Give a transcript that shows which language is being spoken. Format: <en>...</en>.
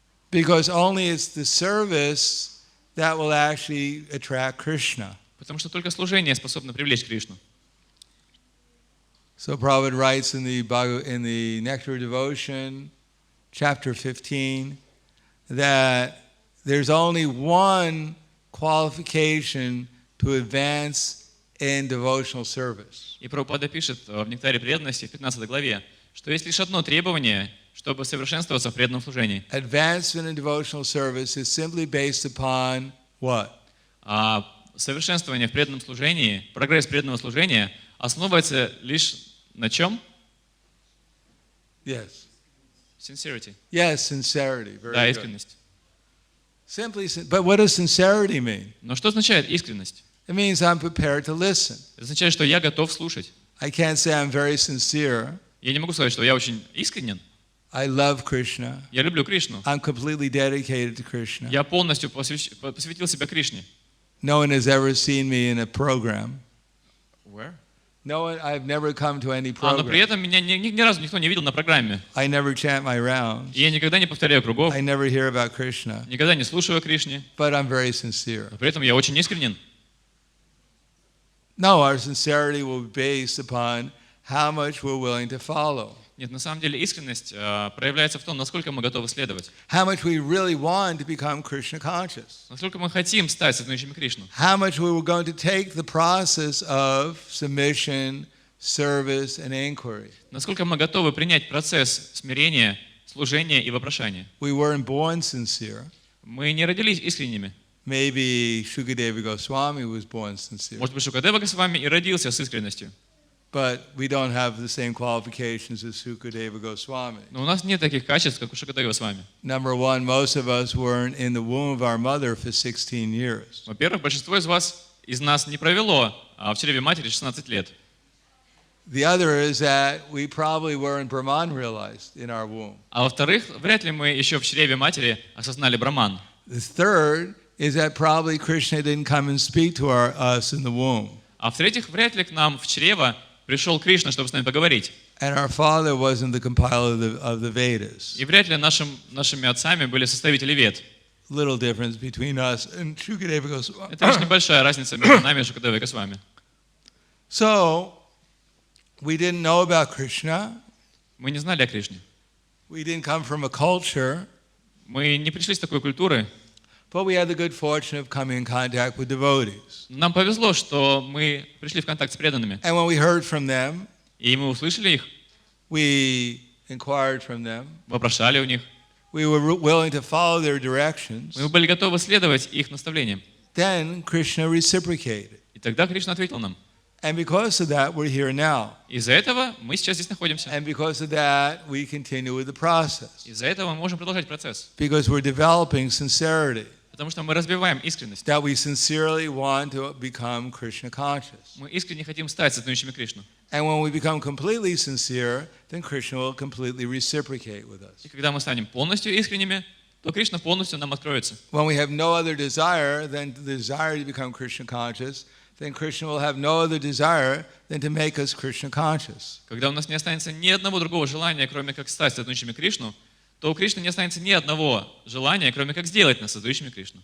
<en>Because only it's the service that will actually attract Krishna.</en> <ru>Потому что только служение способно привлечь Кришну.</ru> <en>So Prabhupada writes in the Nectar Devotion, chapter 15, that there's only one qualification to advance in devotional service.</en> <ru>И Прабхупада пишет в Нектаре преданности в 15 главе, что есть лишь одно требование, чтобы совершенствоваться в преданном служении.</ru> <en>Advancement in devotional service is simply based upon what?</en> <ru>А совершенствование в преданном служении, прогресс преданного служения основывается лишь на чем?</ru> <en>Yes. Sincerity. Yes, sincerity. Very</en> <ru>Да,</ru> <en>good.</en> <ru>искренность.</ru> <en>But what does sincerity mean?</en> <ru>Но что означает искренность?</ru> <en>It means I'm prepared to listen.</en> <ru>Это означает, что я готов слушать.</ru> <en>I can't say I'm very sincere.</en> <ru>Я не могу сказать, что я очень искренен.</ru> <en>I love Krishna.</en> <ru>Я люблю Кришну.</ru> <en>I'm completely dedicated to Krishna.</en> <ru>Я полностью посвятил себя Кришне.</ru> <en>No one has ever seen me in a program. Where? No one, I've never come to any</en> <ru>Но при</ru> <en>program.</en> <ru>этом меня ни разу никто не видел на программе.</ru> <en>I never chant my rounds.</en> <ru>И я никогда не повторяю кругов,</ru> <en>I never hear about Krishna.</en> <ru>никогда не слушаю о Кришне.</ru> <en>But I'm very sincere.</en> <ru>Но при этом я очень искренен.</ru> <en>No, our sincerity will be based upon how much we're willing to follow.</en> <ru>Нет, на самом деле искренность проявляется в том, насколько мы готовы следовать.</ru> <en>How much we really want to become Krishna conscious.</en> <ru>Насколько мы хотим стать сознающими Кришну.</ru> <en>How much we were going to take the process of submission, service, and inquiry.</en> <ru>Насколько мы готовы принять процесс смирения, служения и вопрошания.</ru> <en>We weren't born sincere.</en> <ru>Мы не родились искренними.</ru> <en>Maybe Shukadeva Goswami was born sincere.</en> <ru>Может быть, Шукадева Госвами и родился с искренностью.</ru> <en>But we don't have the same qualifications as Shukadeva Goswami.</en> <ru>Но у нас нет таких качеств, как у Шукадева Госвами.</ru> <en>Number one, most of us weren't in the womb of our mother for 16 years.</en> <ru>Во-первых, большинство из нас не провело в чреве матери 16 лет.</ru> <en>The other is that we probably weren't Brahman realized in our womb.</en> <ru>А во-вторых, вряд ли мы еще в чреве матери осознали Браман.</ru> <en>The third is that probably Krishna didn't come and speak to us in the womb.</en> <ru>А в-третьих, вряд ли к нам в чрево пришел Кришна, чтобы с нами поговорить.</ru> <en>And our father wasn't the compiler of the Vedas.</en> <ru>И вряд ли нашими отцами были составители Вед.</ru> <en>Little difference between us and Shukadeva Goswami.</en> <ru>Это лишь небольшая разница между нами и Шукадевой Госвами.</ru> <en>So, we didn't know about Krishna.</en> <ru>Мы не знали о Кришне.</ru> <en>We didn't come from a culture.</en> <ru>Мы не пришли с такой культуры.</ru> <en>But we had the good fortune of coming in contact with devotees.</en> <ru>Нам повезло, что мы пришли в контакт с преданными.</ru> <en>And when we heard from them,</en> <ru>И мы услышали их,</ru> <en>we inquired from them.</en> <ru>вопрошали у них.</ru> <en>We were willing to follow their directions.</en> <ru>Мы были готовы следовать их наставлениям.</ru> <en>Then Krishna reciprocated.</en> <ru>И тогда Кришна ответил нам.</ru> <en>And because of that, we're here now.</en> <ru>Из-за этого мы сейчас здесь находимся.</ru> <en>And because of that, we continue with the process.</en> <ru>Из-за этого мы можем продолжать процесс.</ru> <en>Because we're developing sincerity.</en> <ru>Потому что мы развиваем искренность.</ru> <en>That we sincerely want to become Krishna conscious.</en> <ru>Мы искренне хотим стать сознающими Кришну.</ru> <en>And when we become completely sincere, then Krishna will completely reciprocate with us.</en> <ru>И когда мы станем полностью искренними, то Кришна полностью нам откроется.</ru> <en>When we have no other desire than the desire to become Krishna conscious, then Krishna will have no other desire than to make us Krishna conscious.</en> <ru>Когда у нас не останется ни одного другого желания, кроме как стать сознающими Кришну, то у Кришны не останется ни одного желания, кроме как сделать нас сознающими Кришну.</ru>